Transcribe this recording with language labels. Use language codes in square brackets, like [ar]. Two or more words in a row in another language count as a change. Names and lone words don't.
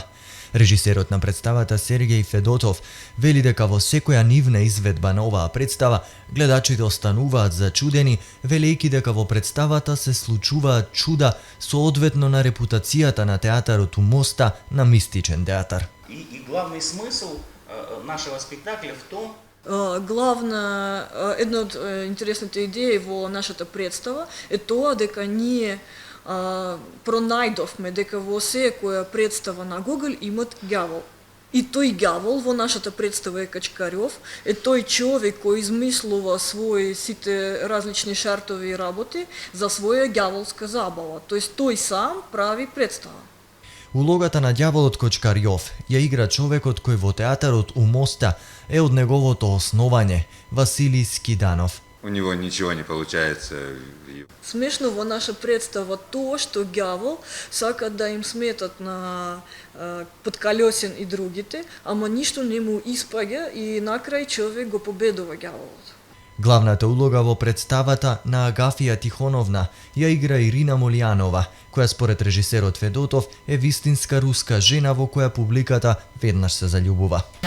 [mk] Режисерот на представата Сергеј Федотов вели дека во секоја нивна изведба на оваа представа гледачите остануваат зачудени, велејќи дека во представата се случуваат чуда соодветно на репутацијата на театарот у Моста на мистичен театар. [ru] И главный смысл нашего спектакля в том, [mk] една од интересните идеи во нашата представа е тоа дека ние пронајдовме дека во секоја представа на Гоголь имат ѓавол. И тој ѓавол во нашата представа е Качкарјов, е тој човек кој измислува свои сите различни шартови и работи за своја ѓаволска забава. Тоест тој сам прави представа. Улогата на ѓаволот Кочкарјов ја игра човекот кој во театарот у Моста е од неговото основање, Василий Скиданов. [ru] У него ничего не получается. [mk] Смешно во наша представа тоа што ѓавол сака да им сметат на подколесен и другите, ама ништо не му испаѓа и на крај човек го победува ѓаволот. Главната улога во представата на Агафија Тихоновна ја игра Ирина Молијанова, која според режисерот Федотов е вистинска руска жена во која публиката веднаш се заљубува.